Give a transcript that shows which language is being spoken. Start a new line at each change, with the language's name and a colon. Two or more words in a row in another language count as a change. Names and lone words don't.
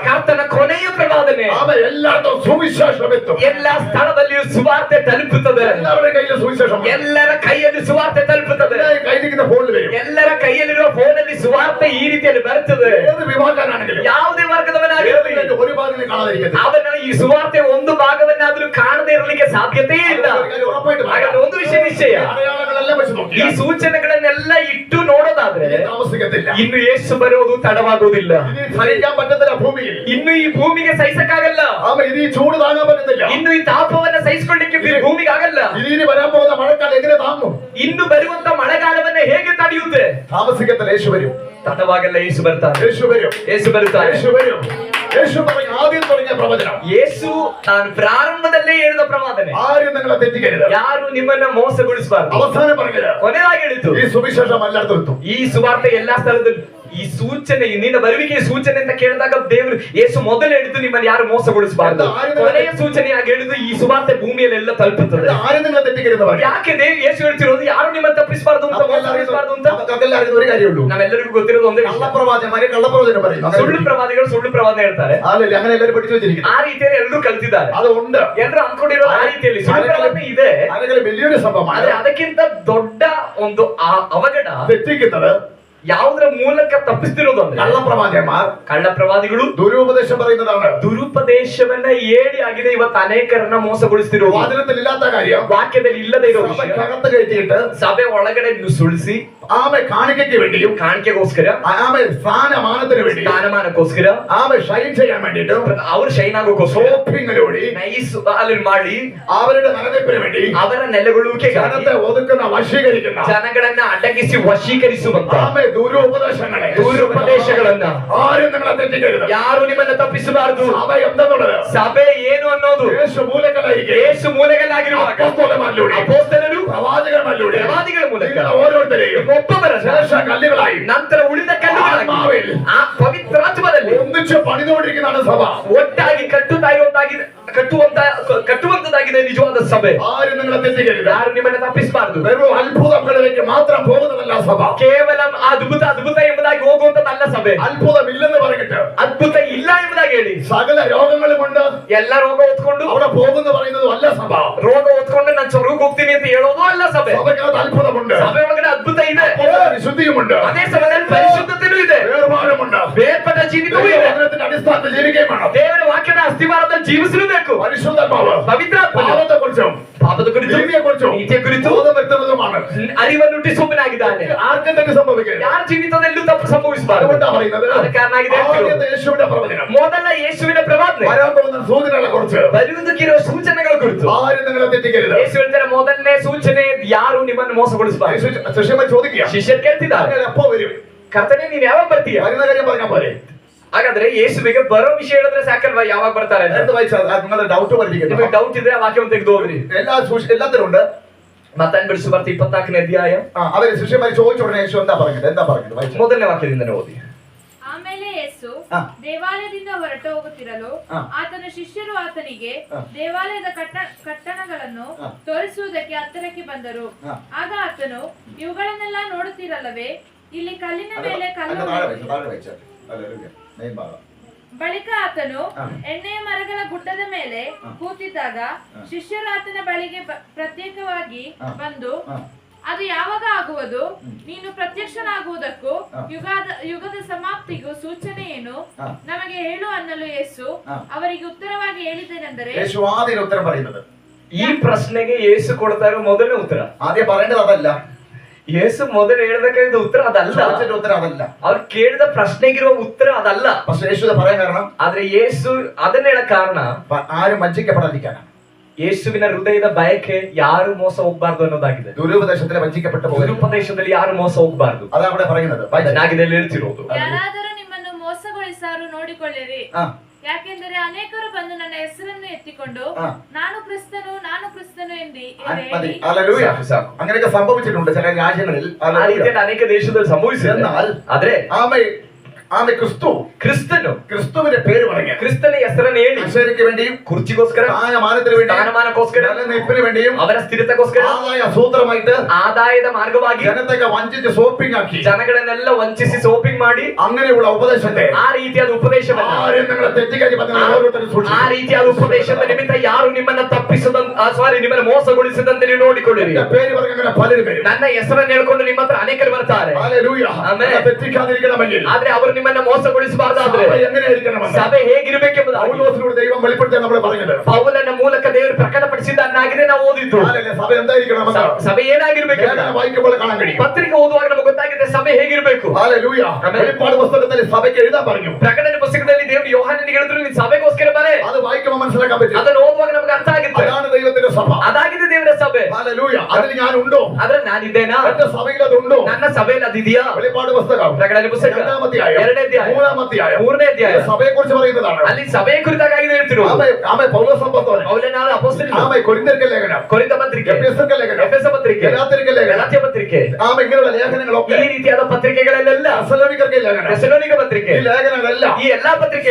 Kannada: ಕರ್ತನ ಕೊನೆಯ ಪ್ರವಾದನೆ.
Malayalam: അവൻ എല്ലായിടത്തും സുവിശേഷം എത്തും.
Kannada: ಎಲ್ಲಾ ಸ್ಥಳದಲ್ಲಿಯೂ ಸುವಾರ್ತೆ ತಲುಪುತ್ತದೆ.
Malayalam: എല്ലാവരുടെ കയ്യിൽ സുവിശേഷം.
Kannada: ಎಲ್ಲರ ಕೈಯಲ್ಲಿ ಸುವಾರ್ತೆ ತಲುಪುತ್ತದೆ.
Malayalam: കയ്യിലിരിക്കുന്ന ഫോണിൽ വരും.
Kannada: ಎಲ್ಲರ ಕೈಯಲ್ಲಿರುವ ಫೋನಲ್ಲಿ ಸುವಾರ್ತೆ ಈ ರೀತಿಯಲ್ಲಿ ಬರ್ತದೆ.
Malayalam: ഏത് വിഭാഗക്കാരനാണെങ്കിലും
Kannada: ಯಾವುದೇ ವರ್ಗದವನಾಗಿರಲಿ
Malayalam: ഒരു ഭാഗത്തിൽ കാണാതിരിക്കത്തില്ല.
Kannada: ಅವನ ಈ ಸುವಾರ್ತೆ ಒಂದು ಭಾಗವನ್ನಾದ್ರೂ ಕಾಣದೇ ಇರಲಿಕ್ಕೆ ಸಾಧ್ಯತೆಯೇ ಇಲ್ಲ. ಹಾಗಾದ್ರೆ ಒಂದು ವಿಷಯ ನಿಶ್ಚಯ,
Malayalam: അടയാളങ്ങളെല്ലാം വെച്ച് നോക്കി
Kannada: ಈ ಸೂಚನೆಗಳನ್ನೆಲ್ಲ ಇಟ್ಟು ನೋಡೋದಾದ್ರೆ
Malayalam: താമസിക്കത്തില്ല.
Kannada: ಇನ್ನು ಯೇಸು ಬರುವುದು ತಡವಾಗುವುದಿಲ್ಲ.
Malayalam: ഇനി സഹിക്കാൻ പറ്റത്തില്ല ഭൂമിയിൽ.
Kannada: ಇನ್ನು ಈ ಭೂಮಿಗೆ ಸಹಿಸಕ್ಕಾಗಲ್ಲ.
Malayalam: ഇനി ഈ ചൂട് താങ്ങാൻ പറ്റത്തില്ല.
Kannada: ಇನ್ನು ಈ ತಾಪವನ್ನ ಸಹಿಸಿಕೊಳ್ಳಿಕ್ಕೆ ಭೂಮಿಗೆ ಆಗಲ್ಲ.
Malayalam: ഇനി വരാൻ പോകുന്ന മഴക്കാലം എങ്ങനെ താങ്ങും?
Kannada: ಇನ್ನು ಬರುವಂತ ಮಳೆಗಾಲವನ್ನ ಹೇಗೆ ತಡೆಯುತ್ತೆ?
Malayalam: താമസിക്കത്തില്ല. യേശു വരും.
Kannada: ತಡವಾಗಲ್ಲ, ಯೇಸು ಬರ್ತಾನೆ.
Malayalam: യേശು വരും.
Kannada: ಯೇಸು ಬರುತ್ತಾನೆ.
Malayalam: യേശു വരും. യേശു പറഞ്ഞ ആദ്യം തുടങ്ങിയ പ്രവചനം.
Kannada: ಯೇಸು ತಾನು ಪ್ರಾರಂಭದಲ್ಲೇ ಹೇಳಿದ ಪ್ರವಾದನೆ.
Malayalam: ആരും നിങ്ങളെ തെറ്റിക്കരുത്.
Kannada: ಯಾರು ನಿಮ್ಮನ್ನ ಮೋಸಗೊಳಿಸಬಾರದು.
Malayalam: അവസാനം പറഞ്ഞത്
Kannada: ಕೊನೆಯಾಗಿ ಹೇಳಿತು,
Malayalam: ഈ സുവിശേഷം എല്ലായിടത്തും എത്തും.
Kannada: ಈ ಸುವಾರ್ತೆ ಎಲ್ಲಾ ಸ್ಥಳದಲ್ಲೂ. ಈ ಸೂಚನೆ, ನಿನ್ನ ಬರುವಿಕೆ ಸೂಚನೆ ಅಂತ ಕೇಳಿದಾಗ ದೇವರು ಯೇಸು ಮೊದಲು ಹೇಳಿದ್ದು ನಿಮ್ಮನ್ನು ಯಾರು ಮೋಸಗೊಳಿಸಬಾರದು. ಕೊನೆಯ ಸೂಚನೆಯಾಗಿ ಹೇಳಿದ್ದು ಈ ಸುವಾರ್ತೆ ಭೂಮಿಯಲ್ಲೆಲ್ಲ ತಲುಪುತ್ತದೆ.
Malayalam: ആരും നിങ്ങളെ തെറ്റിക്കരുത്.
Kannada: ಯಾಕೆ ಯೇಸು ಹೇಳ್ತಿರೋದು ಯಾರು ನಿಮ್ಮನ್ನು ತಪ್ಪಿಸಬಾರದು ಅಂತ, ಮೋಸಗೊಳಿಸಬಾರದು ಅಂತ?
Malayalam: ഒരു കാര്യമുള്ളൂ.
Kannada: ನಾವೆಲ್ಲರಿಗೂ ಗೊತ್ತಿರೋದು ಒಂದೇ,
Malayalam: കള്ളപ്രവാചകന്മാര് കള്ളപ്രവചനം പറയും.
Kannada: ಸುಳ್ಳು ಪ್ರವಾದಿಗಳು ಸುಳ್ಳು ಪ್ರವಾದನೆ ಹೇಳ್ತಾರೆ.
Malayalam: അങ്ങനെ എല്ലാവരും പഠിച്ചു വെച്ചിരിക്കുന്നു.
Kannada: ಆ ರೀತಿಯಲ್ಲಿ ಎಲ್ಲರೂ ಕಲಿತಿದ್ದಾರೆ.
Malayalam: അതുണ്ട്.
Kannada: ಎಲ್ಲರೂ ಅಂದ್ಕೊಂಡಿರೋದು ಆ ರೀತಿಯಲ್ಲಿ ಸುಳ್ಳು ಪ್ರವಾದನೆ ಇದೆ.
Malayalam: ആരെങ്കിലും വലിയൊരു സംഭവമാണ്.
Kannada: ಆದ್ರೆ ಅದಕ್ಕಿಂತ ದೊಡ್ಡ ಒಂದು ಅವಘಡ
Malayalam: തെറ്റിക്കുന്നത്
Kannada: ಯಾವುದರ ಮೂಲಕ ತಪ್ಪಿಸ್ತಿರೋದು ಅಂದ್ರೆ
Malayalam: കള്ളപ്രവാചകന്മാർ,
Kannada: ಕಳ್ಳ ಪ್ರವಾದಿಗಳು
Malayalam: ദുരുപദേശം പറയുന്നതാണ്.
Kannada: ದುರುಪದೇಶವನ್ನ ಹೇಳಿ ಆಗಿದೆ ಇವತ್ತು ಅನೇಕರನ್ನ ಮೋಸಗೊಳಿಸ್ತಿರೋದು.
Malayalam: വാചകത്തിലില്ലാത്ത കാര്യം
Kannada: ವಾಕ್ಯದಲ್ಲಿ ಇಲ್ಲದೆ ಇರೋ ವಿಷಯ
Malayalam: സഭയ്ക്കകത്ത് കയറ്റിയിട്ട്
Kannada: ಸಭೆ ಒಳಗಡೆ ಸುಳಿಸಿ
Malayalam: ആമെ കാണിക്കയ്ക്ക് വേണ്ടിയും
Kannada: ಕಾಣಿಕೆಗೋಸ್ಕರ,
Malayalam: ആമെ സ്ഥാനമാനത്തിന് വേണ്ടിയും
Kannada: ಸ್ಥಾನಮಾನಕ್ಕೋಸ್ಕರ,
Malayalam: ആമെ ഷൈൻ ചെയ്യാൻ വേണ്ടിയിട്ടും
Kannada: ಅವ್ರು ಶೈನ್ ಆಗೋಕೋಸ್ಕರ
Malayalam: ഷോപ്പിങ്ങിലൂടെ
Kannada: ನೈಸ್ ಅಲ್ಲಿ ಮಾಡಿ
Malayalam: അവരുടെ നിലനിൽപ്പിന് വേണ്ടി
Kannada: ಅವರ ನೆಲೆಗೊಳ್ಳುವಿಕೆಗಾಗಿ
Malayalam: ജനത്തെ ഒതുക്കുന്ന വശീകരിക്കുന്ന
Kannada: ಜನಗಳನ್ನ ಅಡಗಿಸಿ ವಶೀಕರಿಸುವಂತ
Malayalam: ആമെ ദുരുപദേശങ്ങളെ
Kannada: ದುರುಪದೇಶಗಳನ್ನ
Malayalam: ആരും നിങ്ങളെ തെറ്റിക്കരുത്.
Kannada: ಯಾರು ನಿಮ್ಮನ್ನ ತಪ್ಪಿಸಬಾರದು.
Malayalam: സഭ എന്തെന്നുള്ളത്,
Kannada: ಸಭೆ ಏನು ಅನ್ನೋದು
Malayalam: യേശു മൂലക്കലായിരിക്കും.
Kannada: ಯೇಸು ಮೂಲೆಗಲ್ಲಾಗಿರುವಾಗ
Malayalam: അപ്പോസ്തലന്മാരിലൂടെ,
Kannada: ಅಪೊಸ್ತಲರು
Malayalam: പ്രവാചകന്മാരിലൂടെ,
Kannada: ಪ್ರವಾದಿಗಳ ಮೂಲಕ
Malayalam: ഓരോരുത്തരെയും
Kannada: ಒಬ್ಬೊಬ್ಬರನ್ನ
Malayalam: ശേഷം കല്ലുകളായി
Kannada: ನಂತರ ಉಳಿದ ಕಲ್ಲುಗಳಾಗಿ
Malayalam: ആത്മാവിൽ
Kannada: ಆ ಪವಿತ್ರಾತ್ಮದಲ್ಲಿ
Malayalam: ഒന്നിച്ച് പണിതുകൊണ്ടിരിക്കുന്നതാണ് സഭ.
Kannada: ಒಟ್ಟಾಗಿ ಕಟ್ಟುವಂತದಾಗಿದೆ ನಿಜವಾದ ಸಭೆ.
Malayalam: ആരും നിങ്ങളെ തെറ്റിക്കരുത്.
Kannada: ಯಾರು ನಿಮ್ಮನ್ನ ತಪ್ಪಿಸಬಾರದು.
Malayalam: വെറും അത്ഭുതങ്ങളിലേക്ക് മാത്രം പോകുന്നതല്ല സഭ.
Kannada: ಕೇವಲ ಅದ್ಭುತ ಎಂಬುದಾಗಿ ಹೋಗುವಂತದ್ದಲ್ಲ ಸಭೆ.
Malayalam: അത്ഭുതമില്ലെന്ന് പറഞ്ഞിട്ട്
Kannada: ಅದ್ಭುತ ಇಲ್ಲ ಎಂಬುದಾಗಿ ಹೇಳಿ
Malayalam: സകല രോഗങ്ങളും കൊണ്ട്
Kannada: ಎಲ್ಲ ರೋಗ ಹೊತ್ಕೊಂಡು
Malayalam: അവിടെ പോകുന്നു പറയുന്നതും ಅಲ್ಲ സഭ.
Kannada: ರೋಗ ಹೊತ್ಕೊಂಡು ನಾನು ಸ್ವರ್ಗಕ್ಕೆ ಹೋಗ್ತೀನಿ ಅಂತ ಹೇಳೋದು ಅಲ್ಲ ಸಭೆ.
Malayalam: സഭയ്ക്കകത്ത് അത്ഭുതമുണ്ട്.
Kannada: ಸಭೆ ಒಳಗಡೆ ಅದ್ಭುತ ಇದೆ.
Malayalam: വിശുദ്ധിയുമുണ്ട്.
Kannada: ಅದೇ ಸಮಯದಲ್ಲಿ ಪರಿಶುದ್ಧತೆಯೂ ಇದೆ.
Malayalam: വേർപാടുമുണ്ട്.
Kannada: ಬೇರ್ಪಟ್ಟ ಜೀವಿತವೂ ಇದೆ.
Malayalam: ദൈവവചനത്തിന്റെ അടിസ്ഥാനത്തിൽ ജീവിക്കുകയും വേണം.
Kannada: ದೇವರ ವಾಕ್ಯದ ಅಸ್ತಿವಾರದಲ್ಲಿ ಜೀವಿಸಲೇಬೇಕು.
Malayalam: പരിശുദ്ധാത്മാവ്
Kannada: ಪವಿತ್ರಾತ್ಮ
Malayalam: പാപത്തെക്കുറിച്ചും
Kannada: ಪಾಪದ ಕುರಿತು,
Malayalam: നീതിയെക്കുറിച്ചും
Kannada: ನೀತಿಯ ಕುರಿತು
Malayalam: ബോധം വ്യക്തവുമാണ്.
Kannada: ಅರಿವನ್ನು ಹುಟ್ಟಿಸುವವನಾಗಿದ್ದಾನೆ.
Malayalam: ആർക്കും തെറ്റ് സംഭവിക്കരുത്.
Kannada: ಯಾರ ಜೀವಿತದಲ್ಲೂ ತಪ್ಪು ಸಂಭವಿಸಬಾರದು.
Malayalam: അതുകൊണ്ടാണ് പറയുന്നത്
Kannada: ಅದಕ್ಕೆ ಕಾರಣ ಆಗಿದೆ
Malayalam: ആദ്യത്തെ യേശുവിന്റെ പ്രവചനം.
Kannada: ಮೊದಲ ಯೇಸುವಿನ ಪ್ರವಾದನೆ,
Malayalam: വരാൻ പോകുന്ന സൂചനകളെ കുറിച്ച്
Kannada: ಬರುವುದಕ್ಕಿರುವ ಸೂಚನೆಗಳ ಕುರಿತು
Malayalam: ആരും നിങ്ങളെ തെറ്റിക്കരുത്.
Kannada: ಯೇಸು ಹೇಳ್ತಾರೆ, ಮೊದಲನೇ ಸೂಚನೆ ಯಾರು ನಿಮ್ಮನ್ನು ಮೋಸಗೊಳಿಸಬಾರದು.
Malayalam: ശിഷ്യന്മാർ ചോദിക്കുക,
Kannada: ಶಿಷ್ಯರು ಕೇಳ್ತಿದ್ದಾರೆ,
Malayalam: അങ്ങനെ എപ്പോ വരും?
Kannada: ಕರ್ತನೇ ನೀನ್ ಯಾವಾಗ ಬರ್ತೀಯ?
Malayalam: വരുന്ന കാര്യം പറഞ്ഞാൽ പോലെ.
Kannada: ಹಾಗಾದ್ರೆ ಯೇಸುವಿಗೆ ಬರೋ ವಿಷಯ ಹೇಳಿದ್ರೆ ಸಾಕಲ್ವಾ ಯಾವಾಗ ಬರ್ತಾರೆ ಅಂತ?
Malayalam: എന്ത് വായിച്ചാൽ നിങ്ങളുടെ ഡൗട്ട്
Kannada: ನಿಮಗೆ
Malayalam: പഠിക്കുന്നത്
Kannada: ಡೌಟ್ ಇದ್ರೆ ಆ ವಾಕ್ಯವನ್ನು ತೆಗೆದು ಹೋಗ್ರಿ.
Malayalam: എല്ലാത്തിലും ഉണ്ട്.
Kannada: ಮತ್ತಾನ್ ಬಿಡಿಸು ಬರ್ತಿ 24ನೇ ಅಧ್ಯಾಯ
Malayalam: അവര് ശിഷ്യന്മാർ ചോദിച്ച ഉടനെ യേശു എന്താ പറഞ്ഞത് വായിച്ചു.
Kannada: ಮೊದಲನೇ ವಾಕ್ಯದಿಂದನೇ ಓದಿ. ಆಮೇಲೆ ಯೇಸು ಆ. ದೇವಾಲಯದಿಂದ ಹೊರಟು ಹೋಗುತ್ತಿರಲು ಆ. ಆತನ ಶಿಷ್ಯರು ಆತನಿಗೆ ಆ. ದೇವಾಲಯದ ಕಟ್ಟಡಗಳನ್ನು ಆ. ತೋರಿಸುವುದಕ್ಕೆ ಹತ್ತಿರಕ್ಕೆ ಬಂದರು. ಆ. ಆಗ ಆತನು, ಇವುಗಳನ್ನೆಲ್ಲ ನೋಡುತ್ತಿರಲ್ಲವೇ, ಇಲ್ಲಿ ಕಲ್ಲಿನ ಮೇಲೆ ಕಲ್ಲು. ಬಳಿಕ ಆತನು ಎಣ್ಣೆಯ ಮರಗಳ ಗುಡ್ಡದ ಮೇಲೆ ಕೂತಿದ್ದಾಗ ಶಿಷ್ಯರು ಆತನ ಬಳಿಗೆ ಪ್ರತ್ಯೇಕವಾಗಿ ಬಂದು, ಅದು ಯಾವಾಗ ಆಗುವುದು? ನೀನು ಪ್ರತ್ಯಕ್ಷನಾಗುವುದಕ್ಕೂ ಯುಗದ ಸಮಾಪ್ತಿಗೂ ಸೂಚನೆ ಏನು? ನಮಗೆ ಹೇಳು ಅನ್ನಲು ಯೇಸು ಅವರಿಗೆ ಉತ್ತರವಾಗಿ ಹೇಳಿದ್ದೇನೆಂದರೆ,
Malayalam: യേശു ആദ്യം ഉത്തരം പറയുന്നത്,
Kannada: ಈ ಪ್ರಶ್ನೆಗೆ ಯೇಸು ಕೊಡ್ತಾ ಇರೋ ಮೊದಲನೇ ಉತ್ತರ.
Malayalam: ആദ്യം പറയേണ്ടത് അതല്ല.
Kannada: ಯೇಸು ಮೊದಲು ಹೇಳಬೇಕಾದ ಉತ್ತರ ಅದಲ್ಲ.
Malayalam: ഉത്തരം അതല്ല.
Kannada: ಅವ್ರು ಕೇಳಿದ ಪ್ರಶ್ನೆಗಿರುವ ಉತ್ತರ ಅದಲ್ಲ.
Malayalam: പക്ഷെ യേശു ഇത് പറയാൻ കാരണം,
Kannada: ಆದ್ರೆ ಯೇಸು ಅದನ್ನ ಹೇಳ ಕಾರಣ
Malayalam: ആരും വഞ്ചിക്കപ്പെടാതിരിക്കാനാണ്.
Kannada: ಯೇಸುವಿನ ಹೃದಯದ ಬಯಕೆ ಯಾರು ಮೋಸ ಹೋಗ್ಬಾರ್ದು ಅನ್ನೋದಾಗಿದೆ.
Malayalam: ദുരുപദേശത്തിൽ വഞ്ചിക്കപ്പെട്ടു പോകും.
Kannada: ದುರುಪದೇಶದಲ್ಲಿ ಯಾರು ಮೋಸ ಹೋಗ್ಬಾರ್ದು
Malayalam: അതാണ് അവിടെ പറയുന്നത്.
Kannada: ನಾಗಿದೆ ಹೇಳ್ತಿರೋದು. ಯಾರಾದರೂ ನಿಮ್ಮನ್ನು ಮೋಸಗೊಳಿಸಾರು ನೋಡಿಕೊಳ್ಳಿರಿ. ಯಾಕೆಂದರೆ ಅನೇಕರು ಬಂದು ನನ್ನ ಹೆಸರನ್ನು ಎತ್ತಿಕೊಂಡು ನಾನು ಕ್ರಿಸ್ತನು ಎಂದು
Malayalam: മതി. ഹല്ലേലൂയ. അങ്ങനെയൊക്കെ സംഭവിച്ചിട്ടുണ്ട് ചില രാജ്യങ്ങളിൽ.
Kannada: ಆ ರೀತಿಯಲ್ಲಿ ಅನೇಕ ದೇಶದಲ್ಲಿ ಸಂಭವಿಸಿದೆ. ಆದ್ರೆ
Malayalam: ആമേ ക്രിസ്തുവിന്റെ പേര് പറയുക.
Kannada: ಕ್ರಿಸ್ತನ ಹೆಸರನ್ನು ಹೇಳಿ
Malayalam: അക്ഷരയ്ക്ക് വേണ്ടിയും
Kannada: ಕುರ್ಚಿಗೋಸ್ಕರ,
Malayalam: സ്ഥാനമാനത്തിന് വേണ്ടിയും,
Kannada: സ്ഥാನಮಾನಕ್ಕೋಸ್ಕರ,
Malayalam: നിലനിൽപ്പിന് വേണ്ടിയും,
Kannada: ಅವರ ಸ್ಥಿರತೆಗೋಸ್ಕರ,
Malayalam: ആദായ സൂത്രമായിട്ട്
Kannada: ಆದಾಯದ ಮಾರ್ಗವಾಗಿ
Malayalam: ಜನತೆಗೆ വഞ്ചിച്ച് ഷോപ്പിംഗ് ആക്കി,
Kannada: ಜನಗಳನ್ನೆಲ್ಲ ವಂಚಿಸಿ ಸೋಪಿಂಗ್ ಮಾಡಿ,
Malayalam: അങ്ങനെയുള്ള ഉപദേശത്തെ
Kannada: ಆ ರೀತಿಯಾದ ಉಪದೇಶವನ್ನ, ಆ ರೀತಿಯಾದ ಉಪದೇಶದ ನಿಮಿತ್ತ ಯಾರು ನಿಮ್ಮನ್ನ ನಿಮ್ಮನ್ನ ಮೋಸಗೊಳಿಸದಂತೆ ನೀವು ನೋಡಿಕೊಳ್ಳಿರಿ.
Malayalam: പേര് പറഞ്ഞ പലരും വരും.
Kannada: ನನ್ನ ಹೆಸರನ್ನು ಹೇಳ್ಕೊಂಡು ನಿಮ್ಮ ಹತ್ರ ಅನೇಕರು ಬರ್ತಾರೆ.
Malayalam: ഹല്ലേലൂയ.
Kannada: ಆಮೆನ್.
Malayalam: തെറ്റിക്കാതിരിക്കണമെങ്കിൽ,
Kannada: ಆದ್ರೆ ಅವರು ನಿಮ್ಮನ್ನ ಮೋಸಗೊಳಿಸಬಾರದಾದ್ರೆ ಸಭೆ ಹೇಗಿರಬೇಕೆಂಬುದು
Malayalam: പൗലോസിനോട് ദൈവം വെളിപ്പെടുത്തിയ നമ്മൾ പറഞ്ഞത്.
Kannada: ಪೌಲನ ಮೂಲಕ ದೇವರು ಪ್ರಕಟಪಡಿಸಿದ್ದನ್ನಾಗಿದೆ ನಾವು ಓದಿದ್ದು.
Malayalam: സഭ എന്തായിരിക്കണം?
Kannada: ಸಭೆ ಏನಾಗಿರ್ಬೇಕು?
Malayalam: വായിക്കുമ്പോൾ കാണാൻ കഴിയും.
Kannada: ಪತ್ರಿಕೆ ಓದುವಾಗ ನಮಗೆ ಗೊತ್ತಾಗಿದೆ ಸಭೆ ಹೇಗಿರಬೇಕು.
Malayalam: ഹല്ലേലൂയ. വെളിപ്പാട് പുസ്തകത്തിൽ സഭയ്ക്ക് എഴുതാൻ പറഞ്ഞു.
Kannada: ಪ್ರಕಟಣೆ ಪುಸ್ತಕದಲ್ಲಿ ದೇವರು ಯೋಹಾನನಿಗೆ ಹೇಳಿದ್ರು ನೀನು ಸಭೆಗೋಸ್ಕರ ಬರೆ.
Malayalam: അത് വായിക്കുമ്പോൾ മനസ്സിലാക്കാൻ പറ്റും.
Kannada: ಅದನ್ನು ಓದುವಾಗ ನಮಗೆ ಅರ್ಥ ಆಗುತ್ತೆ.
Malayalam: അതാണ് ദൈവത്തിന്റെ സഭ.
Kannada: ಅದಾಗಿದೆ ದೇವರ ಸಭೆ.
Malayalam: ഹല്ലേലൂയ. അതിൽ ഞാൻ ഉണ്ടോ?
Kannada: ಆದ್ರೆ ನಾನಿದ್ದೇನಾ?
Malayalam: എന്റെ സഭയിൽ അതുണ്ടോ?
Kannada: ನನ್ನ ಸಭೆಯಲ್ಲಿ ಅದಿದೆಯಾ?
Malayalam: വെളിപ്പാട് പുസ്തകം
Kannada: ಪ್ರಕಟಣೆ ಪುಸ್ತಕ
Malayalam: 2ാം അധ്യായം
Kannada: 2ನೇ ಅಧ್ಯಾಯ
Malayalam: 3ാം ಅಧ್ಯಾയം
Kannada: 3ನೇ ಅಧ್ಯಾಯ
Malayalam: സഭയെ കുറിച്ച് പറയുന്നതാണ്.
Kannada: ಅಲ್ಲಿ ಸಭೆಯ ಕುರಿತಾಗಿ ಹೇಳ್ತಿರೋದು.
Malayalam: ആമേ പൗലോസ് അപ്പോസ്തലൻ,
Kannada: ಪೌಲನಾದ ಅಪೊಸ್ತಲನು,
Malayalam: ആമേ കൊരിന്ത്യർക്ക് ലേഖനം,
Kannada: ಕೊರಿಂಥ ಪತ್ರಿಕೆ,
Malayalam: എഫെസർക്ക് ലേഖനം,
Kannada: ಎಫೆಸ ಪತ್ರಿಕೆ,
Malayalam: ഗലാത്യർക്ക് ലേഖനം,
Kannada: ಗಲಾತ್ಯ ಪತ್ರಿಕೆ,
Malayalam: ആമേ ഇങ്ങനെയുള്ള ലേഖനങ്ങളൊക്കെ,
Kannada: ಈ ರೀತಿಯಾದ ಪತ್ರಿಕೆಗಳಲ್ಲೆಲ್ಲ,
Malayalam: തെസ്സലോനിക്കർക്ക് ലേഖനം,
Kannada: ಥೆಸಲೋನಿಕ ಪತ್ರಿಕೆ,
Malayalam: ഈ ലേഖനങ്ങളെല്ലാം
Kannada: ಈ ಎಲ್ಲಾ ಪತ್ರಿಕೆ